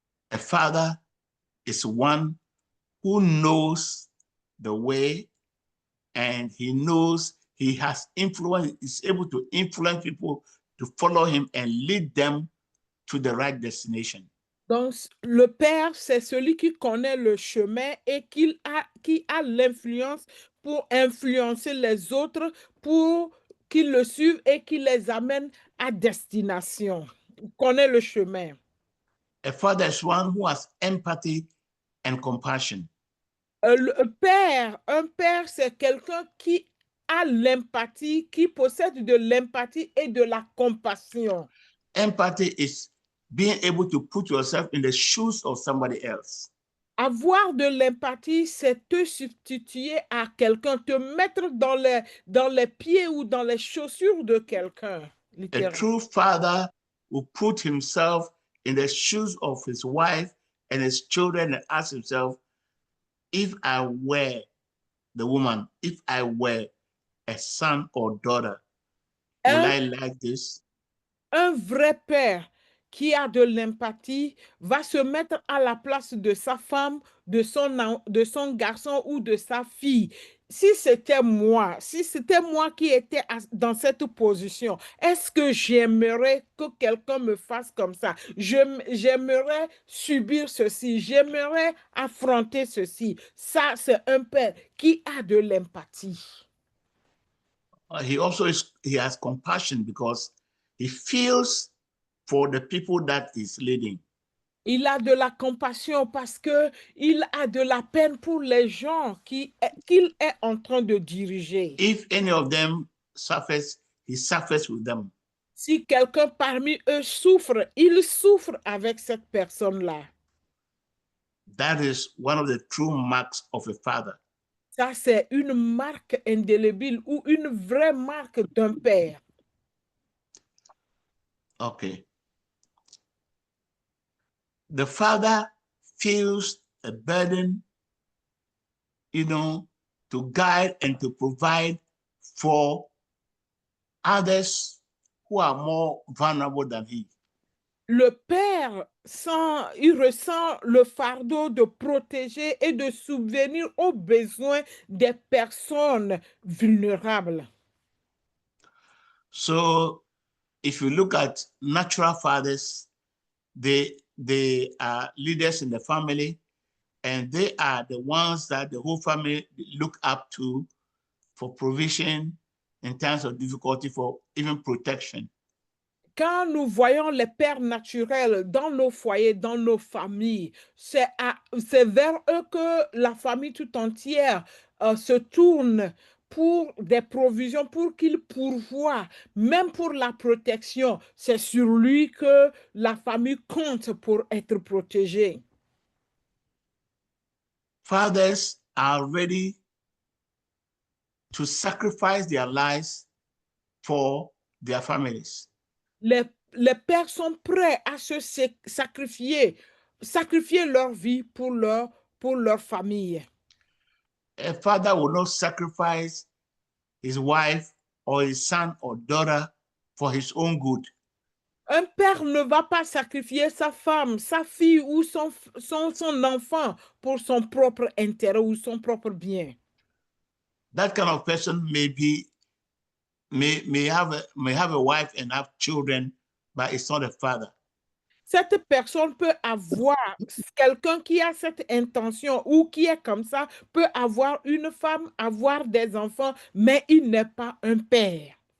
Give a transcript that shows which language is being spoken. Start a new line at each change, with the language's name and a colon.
English: A father is one who knows the way, and he knows he has influence, is able to influence people to follow him and lead them to the right destination.
French: Donc, le père, c'est celui qui connaît le chemin et qui a l'influence pour influencer les autres, pour qu'ils le suivent et qui les amène à destination. Il connaît le chemin.
English: A father is one who has empathy and compassion.
French: Un père, c'est quelqu'un qui a l'empathie, qui possède de l'empathie et de la compassion.
English: Empathy is being able to put yourself in the shoes of somebody else.
French: Avoir de l'empathie, c'est te substituer à quelqu'un, te mettre dans les pieds ou dans les chaussures de quelqu'un.
English: A true father will put himself in the shoes of his wife and his children and ask himself, if I were the woman, if I were a son or daughter, will I like this?
French: Un vrai père qui a de l'empathie va se mettre à la place de sa femme, de son garçon ou de sa fille. Si c'était moi qui étais dans cette position, est-ce que j'aimerais que quelqu'un me fasse comme ça? J'aimerais subir ceci, j'aimerais affronter ceci. Ça, c'est un père qui a de l'empathie.
English: He has compassion because he feels for the people that he's leading.
French: Il a de la compassion parce qu'il a de la peine pour les gens qu'il est en train de diriger.
English: If any of them suffers, he suffers with them.
French: Si quelqu'un parmi eux souffre, il souffre avec cette personne-là.
English: That is one of the true marks of a father.
French: Ça, c'est une marque indélébile ou une vraie marque d'un père.
English: Okay. The father feels a burden, to guide and to provide for others who are more vulnerable than he.
French: Le père, il ressent le fardeau de protéger et de subvenir aux besoins des personnes vulnérables.
English: So if you look at natural fathers, they are leaders in the family, and they are the ones that the whole family look up to for provision in times of difficulty, for even protection.
French: Quand nous voyons les pères naturels dans nos foyers, dans nos familles, c'est vers eux que la famille tout entière se tourne pour des provisions, pour qu'ils pourvoient, même pour la protection. C'est sur lui que la famille compte pour être protégée.
English: Fathers are ready to sacrifice their lives for their families.
French: Les pères sont prêts à se sacrifier leur vie pour leur famille.
English: A father will not sacrifice his wife or his son or daughter for his own good.
French: Un père ne va pas sacrifier sa femme, sa fille ou son enfant pour son propre intérêt ou son propre bien.
English: That kind of person may have a wife and have children, but it's not a father.
French: Cette personne peut avoir, quelqu'un qui a cette intention ou qui est comme ça, peut avoir une femme, avoir des enfants, mais il n'est pas un père.